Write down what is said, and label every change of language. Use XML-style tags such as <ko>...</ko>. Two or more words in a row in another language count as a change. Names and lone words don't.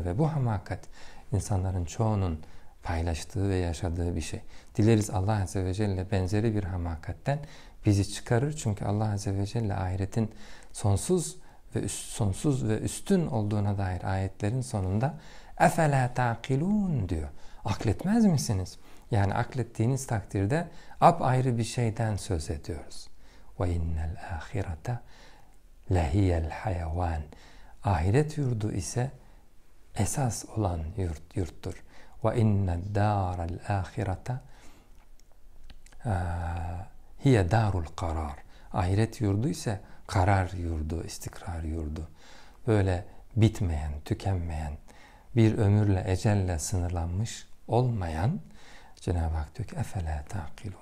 <tr>Ve bu hamakat insanların çoğunun paylaştığı ve yaşadığı bir şey. Dileriz Allah Azze ve Celle benzeri bir hamakatten bizi çıkarır. Çünkü Allah Azze ve Celle ahiretin sonsuz ve üstün olduğuna dair ayetlerin sonunda</tr> <ar>اَفَلَا تَعْقِلُونَ</ar> <tr>diyor. Akletmez misiniz? Yani aklettiğiniz takdirde apayrı bir şeyden söz ediyoruz.</tr> <ar>وَاِنَّ الْآخِرَةَ لَهِيَ الْحَيَوَانِ.</ar> <tr>Ahiret yurdu ise esas olan yurttur.</tr> <ar>وَاِنَّ الدَّارَ الْآخِرَةَ هي دار القرار.</ar> <tr>Ahiret yurdu ise karar yurdu, istikrar yurdu. Böyle bitmeyen, tükenmeyen, bir ömürle, ecelle sınırlanmış olmayan Cenab-ı Hak diyor ki</tr> <ar>أفلا تعقلون.</ar>